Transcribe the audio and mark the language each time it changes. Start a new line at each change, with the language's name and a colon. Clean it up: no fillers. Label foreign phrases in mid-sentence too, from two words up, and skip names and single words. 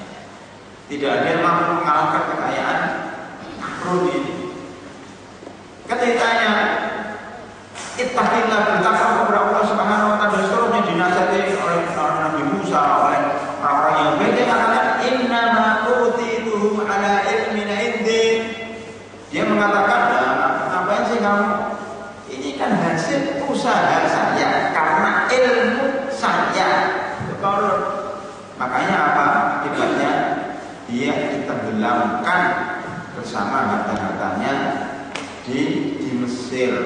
Indonesian: Tidak ada yang mampu mengalahkan kekayaan Qarun ini. Ketikanya ittaqillah, bertakwa kepada
Arabic: الله سبحانه وتعالى,
Indonesian: dan seterusnya dinasihati oleh Nabi Musa, oleh orang-orang yang baik. Dia katakan
Arabic: إنما أوتيته على علم عندي.
Indonesian: Dia mengatakan, ngapain sih kamu? Ini kan hasil usaha saya karena ilmu saya. Makanya apa akibatnya? Dia ditenggelamkan bersama harta-hartanya di Mesir.